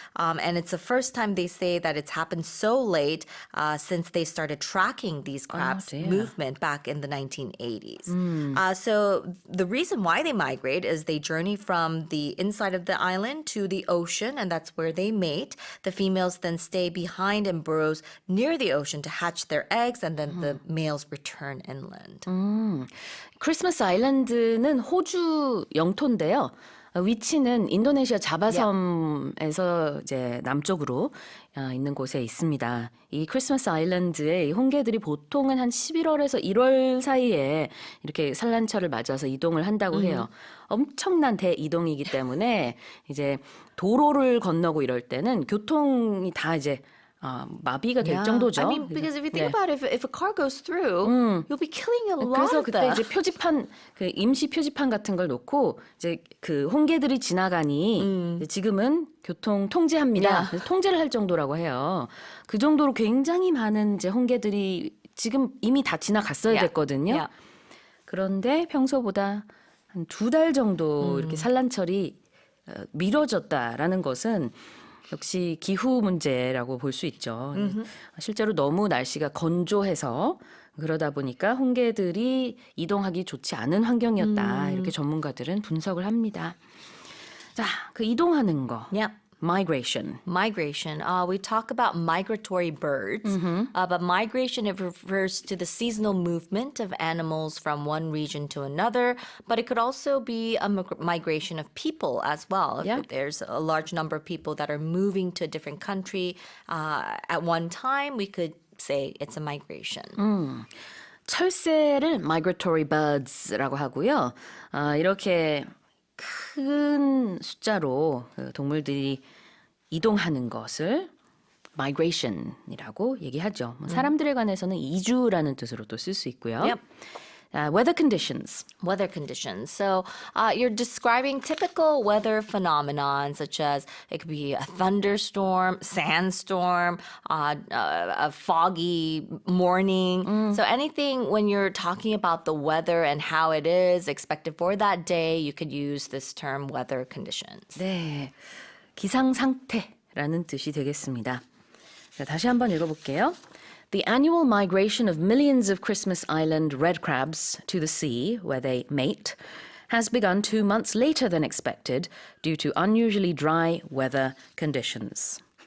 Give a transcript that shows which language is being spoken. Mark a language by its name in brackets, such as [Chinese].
[English] And it's the first time they say that it's happened so late since they started tracking these crabs' movement back in the 1980s. So the reason why they migrate is they journey from the inside of the island to the ocean, and that's where they mate. The females then stay behind in burrows near the ocean to hatch their eggs, and then the males return inland. [Korean] 크리스마스 아일랜드는 호주 영토인데요. 위치는 인도네시아 자바섬에서 이제 남쪽으로 있는 곳에 있습니다. 이 크리스마스 아일랜드의 이 홍게들이 보통은 한 11월에서 1월 사이에 이렇게 산란철을 맞아서 이동을 한다고 해요. 엄청난 대이동이기 때문에 이제 도로를 건너고 이럴 때는 교통이 다 이제 마비가 될 정도죠. [English] I mean, because if you think about it, if a car goes through, you'll be killing a lot [Korean] 그래서 [English] of [Korean] 그때 [English] them. [Korean] 이제 표지판, 그 임시 표지판 같은 걸 놓고 이제 그 홍게들이 지나가니 이제 지금은 교통 통제합니다. 그래서 통제를 할 정도라고 해요. 그 정도로 굉장히 많은 이제 홍게들이 지금 이미 다 지나갔어야 됐거든요. 그런데 평소보다 한 2달 정도 이렇게 산란철이 미뤄졌다라는 것은 역시 기후 문제라고 볼 수 있죠. 실제로 너무 날씨가 건조해서 그러다 보니까 홍게들이 이동하기 좋지 않은 환경이었다. 이렇게 전문가들은 분석을 합니다. 자, 그 이동하는 거. Migration. [English] We talk about migratory birds, but migration, it refers to the seasonal movement of animals from one region to another, but it could also be a migration of people as well. If there's a large number of people that are moving to a different country at one time, we could say it's a migration. [Korean] 철새를 migratory birds라고 하고요. 이렇게 큰 숫자로 동물들이 이동하는 것을 migration이라고 얘기하죠. 사람들에 관해서는 이주라는 뜻으로 또 쓸 수 있고요. [English] Weather conditions. So you're describing typical weather phenomenon, such as it could be a thunderstorm, sandstorm, a foggy morning. So anything when you're talking about the weather and how it is expected for that day, you could use this term weather conditions. [Korean] 네, 기상 상태라는 뜻이 되겠습니다. 자, 다시 한번 읽어볼게요. [English] The annual migration of millions of Christmas Island red crabs to the sea, where they mate, has begun 2 months later than expected due to unusually dry weather conditions.